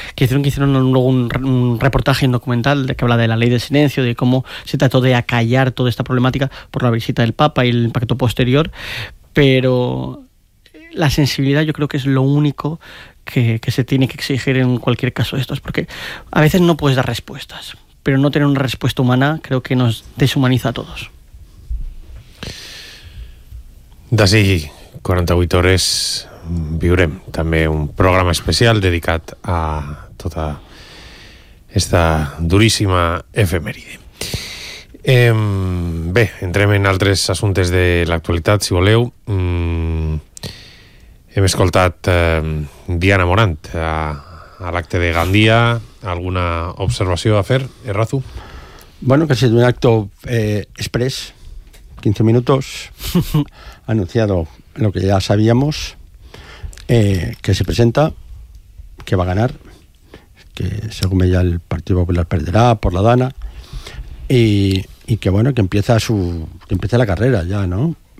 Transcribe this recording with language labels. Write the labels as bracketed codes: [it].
[es] Que hicieron luego un reportaje, un documental que habla de la ley del silencio, de cómo se trató de acallar toda esta problemática por la visita del Papa y el impacto posterior, pero... La sensibilidad yo creo que es lo único que se tiene que exigir en cualquier caso de estos, porque a veces no puedes dar respuestas, pero no tener una respuesta humana creo que nos deshumaniza a todos. [ca] D'ací 48 hores viurem també un programa especial dedicat a tota esta duríssima efemèride. Bé, entrem en altres assumptes de l'actualitat, si voleu. Hem escoltat Diana Morant a l'acte de Gandia. Alguna observació a fer, Errazu? [es] Bueno, que ha sido un acto express, 15 minutos, anunciado lo que ya sabíamos, que se presenta, que va a ganar, que según ella el Partido Popular perderá por la dana, y que bueno, que empieza la carrera ya, ¿no?